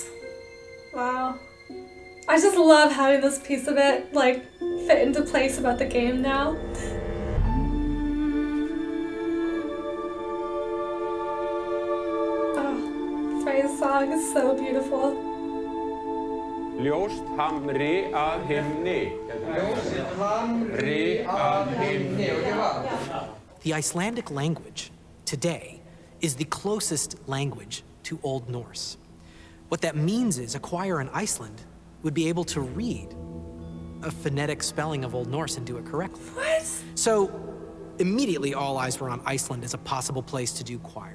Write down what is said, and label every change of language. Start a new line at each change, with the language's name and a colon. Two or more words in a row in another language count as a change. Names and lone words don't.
English: Wow. I just love having this piece of it, like, fit into place about the game now. Frey's song is so beautiful.
Icelandic: Ljóst hamri að himni. Ljóst hamri að himni.
English: The Icelandic language today is the closest language to Old Norse. What that means is a choir in Iceland would be able to read a phonetic spelling of Old Norse and do it correctly. What? So immediately all eyes were on Iceland as a possible place to do choir.